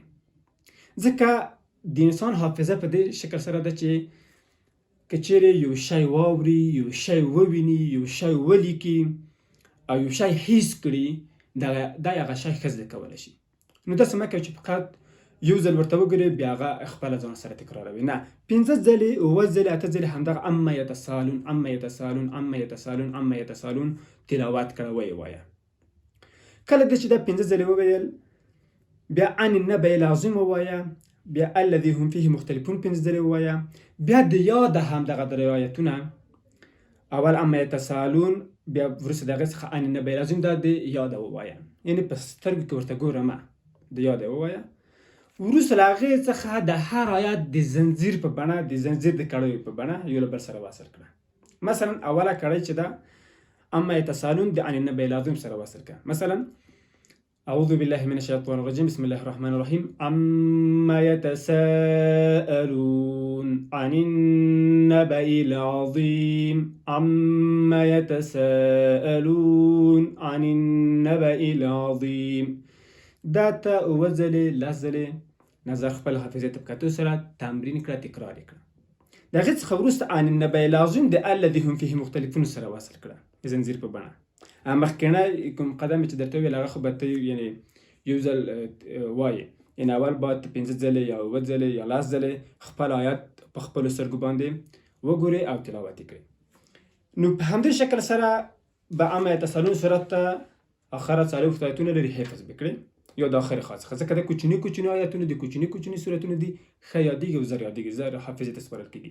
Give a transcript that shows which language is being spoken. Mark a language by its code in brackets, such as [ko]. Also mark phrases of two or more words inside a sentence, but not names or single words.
[ps] ځکه د انسان حافظه په دې شکل سره ده چې که چیرې یو شی واوري، یو شی وویني، یو شی ولیکي او یو شی حس کړي، دا هغه شی ښه زده کولی شي. نو داسې مه کوئ چې فقط یو ځل ورته وګورئ بیا هغه خپله ځان سره تکراروي، نه، 5 ځلې، 7 ځلې، 8 ځلې همدغه [ar] اما یتساءلون، اما یتساءلون، اما یتساءلون، اما یتساءلون [ps] تلاوت کړه، ویې وایه. کله دې چې دا 5 ځلې وویل، بیا [ar] عن النبأ العظیم [ps] ووایه، بیا [ar] الذي هم فيه مختلفون [ps] پنځه ځلې ووایه. بیا د یاده هم دغه درې آیتونه اول [ar] اما یتساءلون، [ps] بیا وروسته د هغې څخه [ar] عن النبأ العظیم [ps] دا د یاده ووایه، یعنې په سترګو کې ورته ګوره مه، د یاده ووایه. وروسته له هغې څخه د هر آیات د زنځیر په بڼه، د زنځیر د کړیو په بڼه یو له بل سره وصل کړه. مثلا اوله کړۍ چې ده [ar] اما یتساءلون [ps] د [ar] عن النبأ العظیم [ps] سره وصل کړه. [ar] مثلا أعوذ بالله من الشيطان الرجيم بسم الله الرحمن الرحيم عما يتساءلون عن النبأ العظيم عما يتساءلون عن النبأ العظيم. [ps] دا ته اووه ځلې لس ځلې نظر خپل حافظې ته په کتو سره تمرین کړه، تکرار یې کړه. د هغې څخه وروسته [ar] عن النبأ العظیم [ps] د [ar] الذي هم فيه مختلفون [ps] سره وصل کړه د زنځیر په بڼه. مخکینی کوم قدم چې درته وویل هغه خو به ته یعنې یو ځل وایې، یعنې اول باید پنځه ځلې یا اووه ځلې یا لس ځلې خپل آیات په خپلو سترګو باندې وګورې او تلاوت یې کړې. نو په همدې شکل سره به [ar] اما یتساءلون [ps] صورت ته آخره څلوېښت آیتونه لري، حفظ به کړې یا د آخرې خوا څخه، ځکه د کوچني کوچني آیتونه د کوچني کوچني صورتونه دي، ښه یادېږي او زر یادېږي، زر حافظې ته سپارل کېږي.